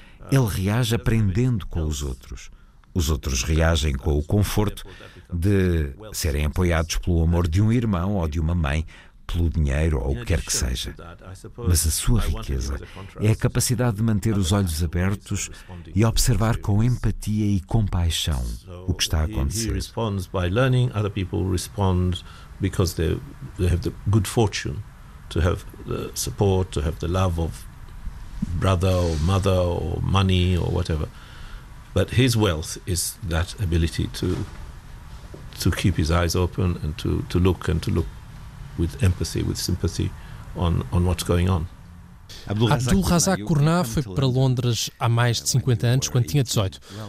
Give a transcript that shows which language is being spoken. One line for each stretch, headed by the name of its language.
Portuguese: Ele reage aprendendo com os outros. Os outros reagem com o conforto de serem apoiados pelo amor de um irmão ou de uma mãe, pelo dinheiro ou o que quer que seja. Mas a sua riqueza é a capacidade de manter os olhos abertos e observar com empatia e compaixão o que está a acontecer. Ele responde
English: by learning, other people respond because they have the good fortune to have the support, to have the love of brother or mother or money or whatever. But his wealth is that ability to keep his eyes open and to look with empathy, with sympathy on what's going on.
Portuguese: Abdul Razak Kurna foi para Londres há mais de 50 anos, quando tinha 18.